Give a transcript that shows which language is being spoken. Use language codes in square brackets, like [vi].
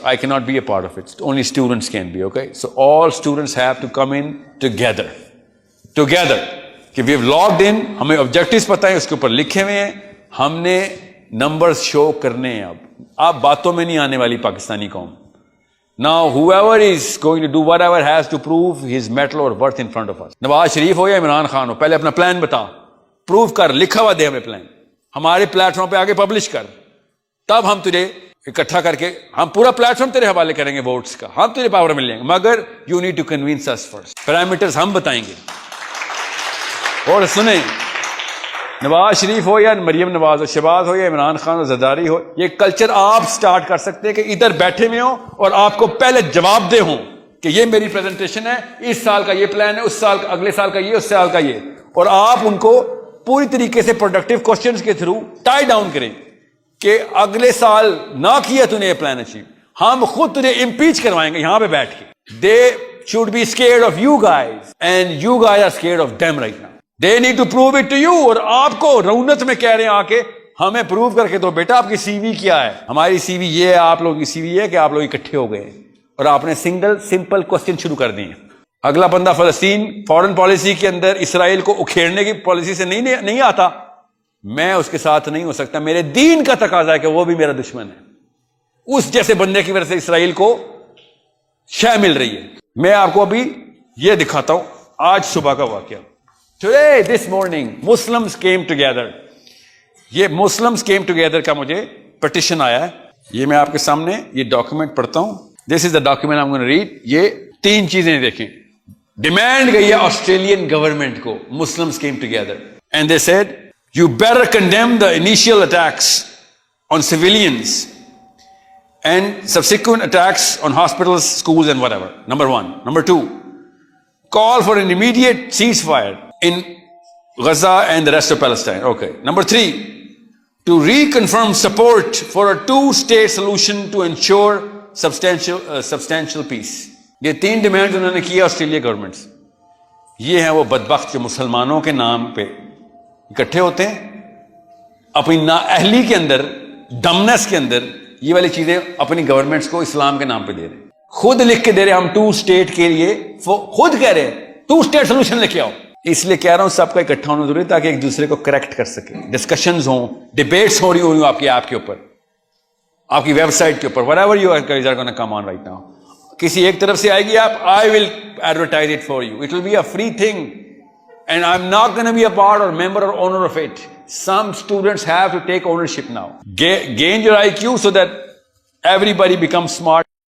[en] آئی کی not be a part of it, only students can be. Okay, so all students have to come in together کہ we have logged in. [ur] ہمیں objectives پتہ ہیں, اس کے اوپر لکھے ہوئے ہیں, ہم نے نمبرز شو کرنے ہیں. اب باتوں میں نہیں آنے والی پاکستانی قوم. [en] Now whoever is going to do whatever has to prove his metal or worth in front of us. [ur] Nawaz Sharif ہو یا عمران خان ہو, پہلے اپنا پلان بتا, پروف کر, لکھا ہوا دے ہمیں پلان, ہمارے پلیٹ فارم پہ آگے پبلش کر, تب ہم تجھے اکٹھا کر کے ہم پورا پلیٹ فارم تیرے حوالے کریں گے ووٹس کا, ہم تجھے پاور مل جائیں گے. [en] مگر you need to convince us first. [ur] Parameters ہم بتائیں گے. اور سنیں, نواز شریف ہو یا مریم نواز ہو, شہباز ہو یا عمران خان ہو, زرداری ہو, یہ کلچر آپ سٹارٹ کر سکتے ہیں کہ ادھر بیٹھے ہوئے ہوں اور آپ کو پہلے جواب دے ہوں کہ یہ میری پریزنٹیشن ہے, اس سال کا یہ پلان ہے, اس سال کا, اگلے سال کا یہ, اس سال کا یہ, اور آپ ان کو پوری طریقے سے پروڈکٹیو کوسچنز کے تھرو ٹائی ڈاؤن کریں کہ اگلے سال نہ کیا تو نے یہ پلان اچیو, ہم خود تجھے امپیچ کروائیں گے یہاں پہ بیٹھ کے. [en] They should be scared of you guys and you guys are scared of them right now. They need to prove it to you. [ur] اور آپ کو رونت میں کہہ رہے ہیں آ کے ہمیں پروو کر کے دو بیٹا آپ کی سی وی کیا ہے. ہماری سی وی یہ ہے, آپ لوگوں کی سی وی یہ ہے کہ آپ لوگ اکٹھے ہو گئے اور آپ نے سمپل کوسچن شروع کر دیے. اگلا بندہ فلسطین فارن پالیسی کے اندر اسرائیل کو اکھیڑنے کی پالیسی سے نہیں آتا, میں اس کے ساتھ نہیں ہو سکتا. میرے دین کا تقاضا ہے کہ وہ بھی میرا دشمن ہے. اس جیسے بندے کی وجہ سے اسرائیل کو شے مل رہی ہے. میں آپ کو ابھی یہ دکھاتا ہوں آج صبح کا واقعہ. [en] Today, this morning, Muslims came together. [ur] یہ [en] Muslims came together [ur] کا مجھے پٹیشن آیا ہے. یہ میں آپ کے سامنے یہ ڈاکیومنٹ پڑھتا ہوں. [en] This is the document I'm going to read. [ur] یہ 3 چیزیں دیکھیں. ڈیمانڈ گئی ہے آسٹریلین گورنمنٹ کو. [en] Muslims came together and they said, you better condemn the initial attacks on civilians and subsequent attacks on hospitals, schools and whatever. Number 1. Number 2, call for an immediate ceasefire in Gaza and the rest of Palestine. Okay. Number 3, to reconfirm support for a 2-state solution to ensure substantial peace. [ur] یہ 3 demand انہوں نے کی Australia government سے. یہ ہیں وہ بدبخت جو مسلمانوں کے نام پہ اکٹھے ہوتے ہیں, اپنی نااہلی کے اندر, ڈمنس کے اندر یہ والی چیزیں اپنی گورنمنٹس کو اسلام کے نام پہ دے رہے ہیں. خود لکھ کے دے رہے ہیں ہم 2 اسٹیٹ کے لیے, خود کہہ رہے ہیں 2 اسٹیٹ سولوشن لے کے آؤ. اس لیے کہہ رہا ہوں سب کا اکٹھا ہونا ضروری ہے تاکہ ایک دوسرے کو کریکٹ کر سکے. ڈسکشنز ہوں, ڈیبیٹس ہو رہی ہوں آپ کی ایپ کے اوپر, آپ کی ویب سائٹ کے اوپر, [en] whatever you guys are going to come on right now. [ur] کسی ایک طرف سے آئے گی آپ, [en] I will advertise it for you. It will be a free thing and I'm not going to be a part or member or owner of it. Some students have to take ownership now. Gain your IQ so that everybody becomes smart.